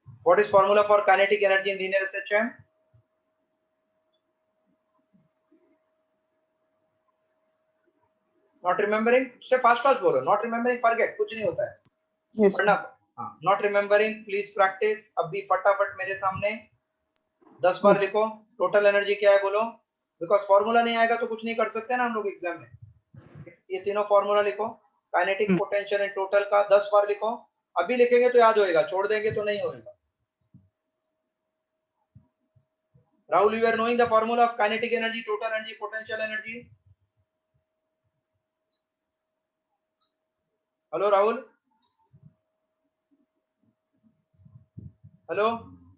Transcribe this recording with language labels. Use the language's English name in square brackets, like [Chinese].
[English] What is formula for kinetic energy in linear SHM? Not remembering? Say fast bolo. Not remembering, forget. [Hindi] कुछ नहीं होता है. [English] Yes. [Hindi] पढ़ना. हाँ. [English] Not remembering, please practice. [Hindi] अभी फटाफट मेरे सामने 10 बार लिखो. टोटल एनर्जी क्या है बोलो. बिकॉज फॉर्मूला नहीं आएगा तो कुछ नहीं कर सकते ना हम लोग एग्जाम में. ये तीनों फॉर्मूला लिखो. काइनेटिक पोटेंशियल एंड टोटल का 10 बार लिखो. अभी लिखेंगे तो याद होएगा, छोड़ देंगे तो नहीं होएगा. [English] Rahul, you are knowing the formula of kinetic energy, total energy, potential energy. Hello Rahul. Hello.